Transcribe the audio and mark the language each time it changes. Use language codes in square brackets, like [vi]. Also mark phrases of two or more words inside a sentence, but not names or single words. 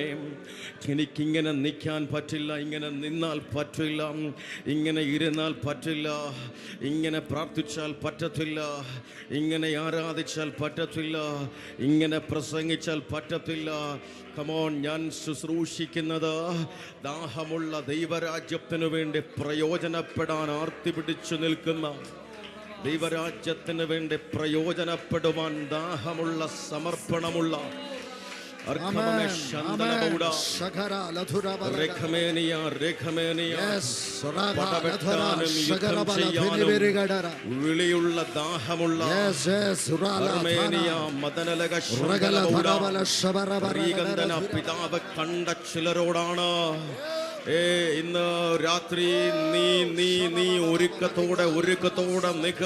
[ml] എനിക്കിങ്ങനെ നിൽക്കാൻ പറ്റില്ല, ഇങ്ങനെ നിന്നാൽ പറ്റില്ല, ഇങ്ങനെ ഇരുന്നാൽ പറ്റില്ല, ഇങ്ങനെ പ്രാർത്ഥിച്ചാൽ പറ്റത്തില്ല, ഇങ്ങനെ ആരാധിച്ചാൽ പറ്റത്തില്ല, ഇങ്ങനെ പ്രസംഗിച്ചാൽ പറ്റത്തില്ല. കമോൺ, ഞാൻ ശുശ്രൂഷിക്കുന്നത് ദാഹമുള്ള ദൈവരാജ്യത്തിനു വേണ്ടി പ്രയോജനപ്പെടാൻ ആർത്തി പിടിച്ചു നിൽക്കുന്ന, ദൈവരാജ്യത്തിന് വേണ്ടി പ്രയോജനപ്പെടുവാൻ ദാഹമുള്ള സമർപ്പണമുള്ള Amen. Amen. Shakara ladhura bala. [en] Yes. Raga ladhura shakara bala bhini gadara. [ml] വിളിയുള്ള ദാഹമുള്ള [en] Yes, yes. [ml] അർമേനിയ മദനലക ശ്രീകണ്ഠന പിതാവ് കണ്ട ചിലരോടാണ് ഇന്ന് രാത്രി നീ ഒരുക്കത്തോടെ നിക്ക്.